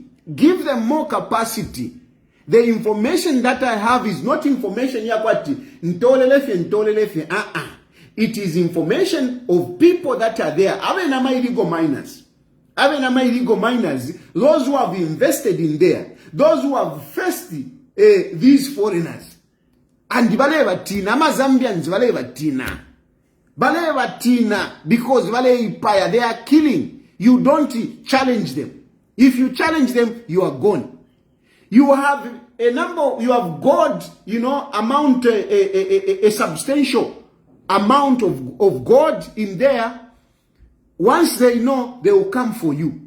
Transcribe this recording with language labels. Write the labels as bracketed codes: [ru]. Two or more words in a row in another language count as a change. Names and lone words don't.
[en] Give them more capacity. The information that I have is not information it is information of people that are there. Illegal miners. Illegal miners, those who have invested in there, those who have faced these foreigners. And Zambians, [bem] Bale batina, because bale ipaya, [en] they are killing. You don't challenge them. If you challenge them, you are gone. You have a number, you have God, amount, a substantial amount of God in there. Once they know, they will come for you.